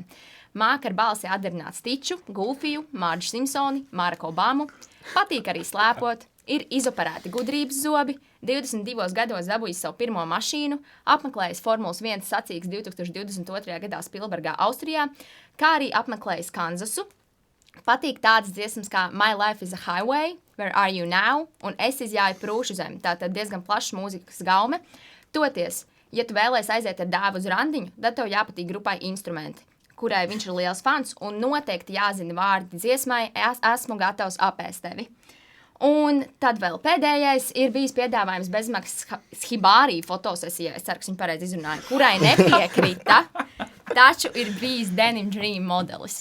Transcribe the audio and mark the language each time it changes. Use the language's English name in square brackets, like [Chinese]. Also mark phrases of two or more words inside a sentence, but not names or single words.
[Latvian] Māka ar balsi atdarināt Stiču, Gulfiju, Mārģu Simpsoni, Māraku Obamu, patīk arī slēpot, ir izoperēti gudrības zobi, 22 gados dabūjis savu pirmo mašīnu, apmeklējis Formulas 1 sacīks 2022. gadā Spilbergā, Austrijā, kā arī apmeklējis Kanzasu. Patīk tādas dziesmas kā My Life is a Highway, Where Are You Now un Es izjāju prūšu zemi, tātad diezgan plašs mūzikas gaume. Toties, ja tu vēlēsi aiziet ar Dāvu uz randiņu, tad tev jāpatīk grupai Instrumenti, kurai viņš ir liels fans un noteikti jāzina vārdi dziesmai Esmu gatavs apēst tevi. Un tad vēl pēdējais ir bijis piedāvājums bezmaksas Hibārī fotosesijai, es ceru, ka viņi pareizi izrunāja, kurai nepiekrita, taču ir bijis Denim Dream modelis.